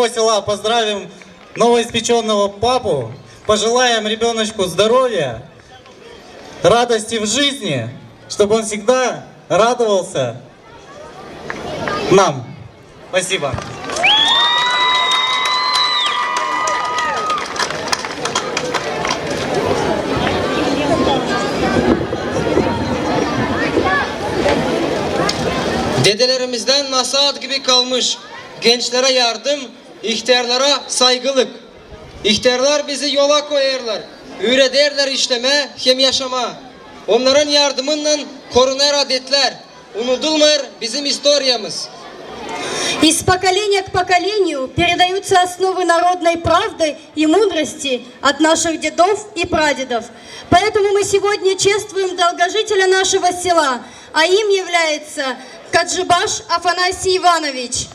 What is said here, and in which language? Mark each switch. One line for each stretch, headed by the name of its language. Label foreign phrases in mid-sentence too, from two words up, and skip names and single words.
Russian: села поздравим новоиспеченного папу, пожелаем ребеночку здоровья, радости в жизни, чтобы он всегда радовался нам. Спасибо.
Gagauz: Dedelerimizden nasihat gibi kalmış. Gençlere yardım, ihtiyarlara saygılık. İhtiyarlar bizi yola koyarlar. Öğretirler işleme, hem yaşama. Onların yardımıyla korunur adetler. Unutulmur bizim historiyamız.
Russian: Из поколения к поколению передаются основы народной правды и мудрости от наших дедов и прадедов. Поэтому мы сегодня чествуем долгожителя нашего села, а им является Каджибаш Афанасий Иванович.